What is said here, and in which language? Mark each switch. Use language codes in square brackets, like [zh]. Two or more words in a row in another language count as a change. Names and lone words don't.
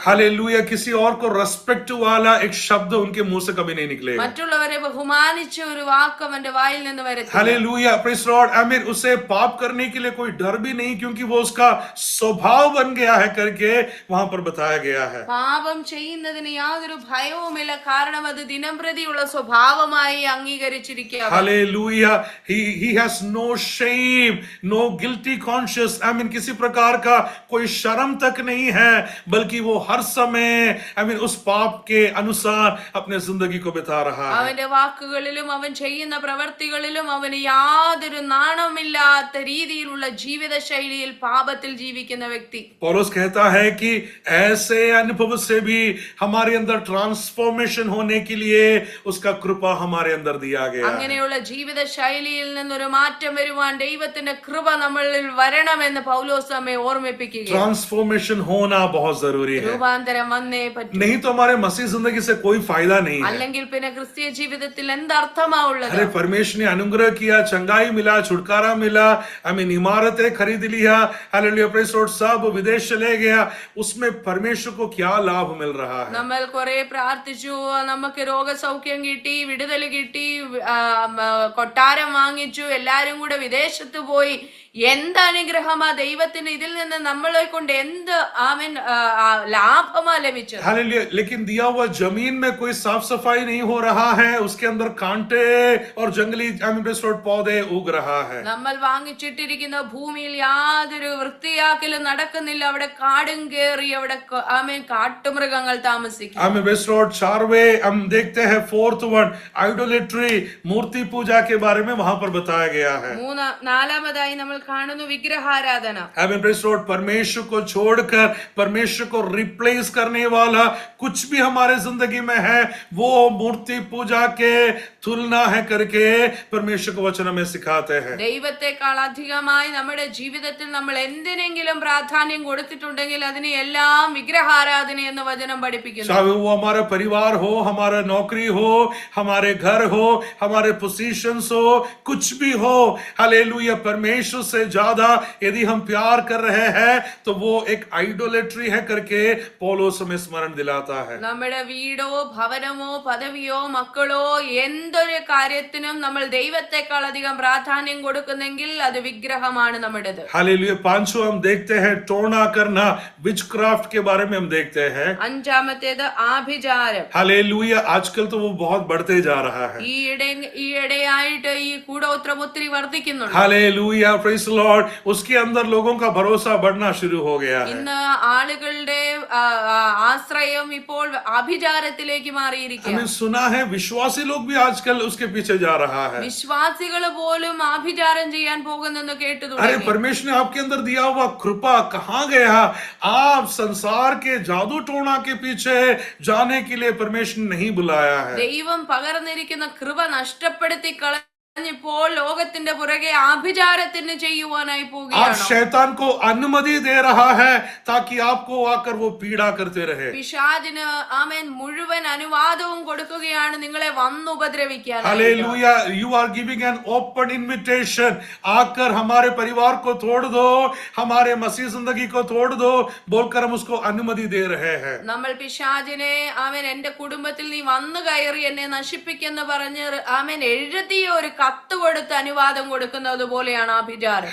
[hi] हालेलुया। किसी और को रेस्पेक्ट वाला एक शब्द उनके मुंह से कभी नहीं निकलेगा। [ml] മറ്റുള്ളവരെ ബഹുമാനിച്ച ഒരു വാക്ക് അവന്റെ വായിൽ നിന്ന് വരത്തില്ല. [hi] हालेलुया, [en] Praise Lord, [hi] आमीन। उसे पाप करने के लिए कोई डर भी नहीं, क्योंकि वो उसका स्वभाव बन गया है करके वहां पर बताया गया है। [ml] പാപം ചെയ്യുന്നതിന് യാതൊരു ഭയവുമില്ല, കാരണം അത് ദിനംപ്രതിയുള്ള സ്വഭാവമായി അംഗീകരിച്ചിരിക്കുക. [en] हालेलुया। he has no shame, no guilty conscience, [hi] आमीन, किसी प्रकार का कोई शर्म तक नहीं है, बल्कि वो हर समय आमीन उस पाप के अनुसार अपने जिंदगी को बिता रहा है। [ml] അവന്റെ വാക്കുകളിലും അവൻ ചെയ്യുന്ന പ്രവർത്തികളിലും അവന് യാതൊരു നാണമില്ലാത്ത രീതിയിലുള്ള ജീവിത ശൈലിയിൽ പാപത്തിൽ ജീവിക്കുന്ന വ്യക്തി. [hi] पौलुस कहता है कि ऐसे अनुभव से भी हमारे अंदर ट्रांसफॉर्मेशन होने के लिए उसका कृपा हमारे अंदर दिया गया है। [ml] അങ്ങനെയുള്ള ജീവിത ശൈലിയിൽ നിന്നൊരു മാറ്റം വരുവാൻ ദൈവത്തിന്റെ കൃപ നമ്മളിൽ വരണമെന്ന് പൗലോസ് നമ്മെ ഓർമ്മിപ്പിക്കുകയാണ്. [hi] ट्रांसफॉर्मेशन होना बहुत जरूरी है, [ml] രൂപാന്തരം വന്നേ പറ്റൂ. [hi] नहीं तो हमारे मसीह जिंदगी से कोई फायदा नहीं है। [ml] അല്ലെങ്കിൽ പിന്നെ ക്രിസ്തീയ ജീവിതത്തിൽ എന്തർത്ഥമാ ഉള്ളത്? [hi] अरे परमेश्वर ने अनुग्रह किया, चंगाई मिला, छुटकारा मिला, हमें इमारतें खरीद लिया, हालेलुया, [en] Praise Lord, [hi] सब विदेश चले गया, उसमें परमेश्वर को क्या लाभ मिल रहा है? [ml] നമ്മൾ കുറെ പ്രാർത്ഥിച്ചു, നമുക്ക് രോഗസൗഖ്യം കിട്ടി, വിടുതൽ കിട്ടി, കൊട്ടാരം വാങ്ങിച്ചു, എല്ലാരും കൂടെ വിദേശത്ത് പോയി, എന്ത് അനുഗ്രഹമാ ദൈവത്തിന് ഇതിൽ നിന്ന് നമ്മളെ കൊണ്ട് എന്ത് ആമേൻ ലാഭമാ ലഭിച്ചത്? [hi] हालेलुया। लेकिन दिया हुआ जमीन में कोई साफ सफाई नहीं हो रहा है, उसके अंदर कांटे और जंगली पौधे उग रहा है। [ml] നമ്മൾ വാങ്ങിച്ചിട്ടിരിക്കുന്ന ഭൂമിയിൽ യാതൊരു വൃത്തിയാക്കലും നടക്കുന്നില്ല, അവിടെ കാടും കേറി അവിടെ ആമേൻ കാട്ടുമൃഗങ്ങൾ താമസിക്കും. [en] Amen, Praise Lord. [hi] चारवे हम देखते हैं, [en] fourth one, [hi] आइडोलेट्री, मूर्ति पूजा के बारे में वहां पर बताया गया है। [ml] നാലാമതായി നമ്മൾ കാണുന്നു വിഗ്രഹാരാധന. [en] Amen. Praise the Lord. [hi] परमेश्वर को छोड़कर परमेश्वर को रिप्लेस करने वाला कुछ भी हमारे जिंदगी में है वो मूर्ति पूजा के तुलना है करके परमेश्वर को वचन में सिखाते हैं. [ml] ദൈവത്തെക്കാൾ അധികമായി നമ്മുടെ ജീവിതത്തിൽ നമ്മൾ എന്തിനെങ്കിലും പ്രാധാന്യം കൊടുത്തിട്ടുണ്ടെങ്കിൽ അതിനെ എല്ലാം വിഗ്രഹാരാധന എന്ന് വചനം പഠിപ്പിക്കുന്നു. [hi] चाहे वो हमारा परिवार हो, हमारा नौकरी हो, हमारे घर हो, हमारे पोजीशंस हो, कुछ भी हो, हालेलुया, परमेश्वर से ज्यादा यदि हम प्यार कर रहे हैं तो वो एक आइडोलेट्री है करके पौलुस हमें स्मरण दिलाता है. [ml] നമ്മുടെ വീടോ ഭവനമോ പദവിയോ മക്കളോ എന്തൊരു കാര്യത്തിനും നമ്മൾ ദൈവത്തെക്കാൾ അധികം പ്രാധാന്യം കൊടുക്കുന്നെങ്കിൽ അത് വിഗ്രഹമാണ് നമ്മുടേത്. [hi] हालेलुया. पांचों हम देखते हैं टोना करना, विचक्राफ्ट के बारे में हम देखते हैं. [ml] അഞ്ചാമത്തേത് ആഭിചാരം. [hi] हालेलुया. आजकल तो वो बहुत बढ़ते जा रहा है. [ml] ഈയിടെയായിട്ട് ഈ കൂടോത്രം ഒത്തിരി വർദ്ധിക്കുന്നുണ്ട്. [en] Hallelujah. Praise the Lord. [hi] उसके अंदर लोगों का भरोसा बढ़ना शुरू हो गया है. [ml] ഇന്ന് ആളുകളുടെ ആശ്രയം ഇപ്പോൾ ആഭിചാരത്തിലേക്ക് മാറിയിരിക്കുകയാണ്. [hi] हमने सुना है विश्वासी लोग भी आजकल उसके पीछे जा रहा है. [ml] വിശ്വാസികൾ പോലും ആഭിചാരം ചെയ്യാൻ പോകുന്നെന്ന് കേട്ടു [hi] अरे [ml] തുടങ്ങി. [hi] परमेश्वर ने आपके अंदर दिया हुआ कृपा कहाँ गया? आप संसार के जादू टोना के पीछे जाने के लिए परमेश्वर ने नहीं बुलाया है. [ml] ദൈവം പകർന്നിരിക്കുന്ന കൃപ നഷ്ടപ്പെടുത്തി കളഞ്ഞപ്പോൾ ലോകത്തിന്റെ പുറകെ ആഭിചാരത്തിന് ചെയ്യുവാനായി [hi] आप [ml] പോവുകയാണ്. [hi] शैतान को अनुमति दे रहा है ताकि आपको आकर वो पीड़ा करते रहे. [ml] പിശാചിന് ആമേൻ മുഴുവൻ അനുവാദവും കൊടുക്കുകയാണ് നിങ്ങളെ വന്നുപദ്രവിക്കാൻ. [hi] हालेलुया. [en] You are giving an open invitation. [hi] आकर हमारे परिवार को तोड़ दो, हमारे मसीह जिंदगी को तोड़ दो बोलकर हम उसको अनुमति दे रहे हैं. [ml] നമ്മൾ പിശാചിനെ ആമേൻ എന്റെ കുടുംബത്തിൽ നീ വന്നു കയറി എന്നെ നശിപ്പിക്കെന്ന് പറഞ്ഞ് ആമേൻ എഴുതിയ ഒരു കത്ത് കൊടുത്ത് അനുവാദം കൊടുക്കുന്നത് പോലെയാണ് ആഭിചാരം.